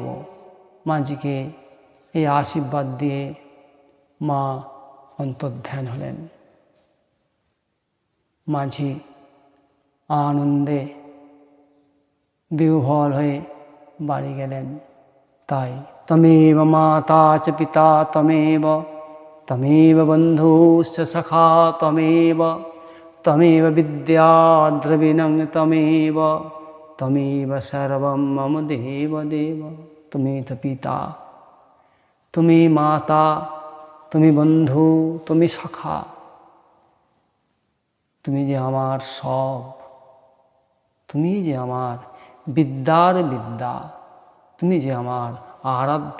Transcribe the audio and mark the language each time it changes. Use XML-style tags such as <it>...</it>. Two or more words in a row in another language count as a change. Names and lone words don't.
<bn>মাঝিকে এই আশীর্বাদ দিয়ে মা অন্তর্ধান হলেন। মাঝি আনন্দে বিহ্বল হয়ে বাড়ি গেলেন।</bn> <sa>তাই তমেব মাতা চ পিতা তমেব, তমেব বন্ধুশ্চ সখা তমেব, তমেব বিদ্যা দ্রবিণং তমেব, তমেব সর্বম মম দেব দেব।</sa> <bn>তুমি তো পিতা, তুমি মাতা, তুমি বন্ধু, তুমি সখা, তুমি যে আমার সব, তুমি যে আমার বিদ্যার বিদ্যা, তুমি যে আমার আরাধ্য।</bn>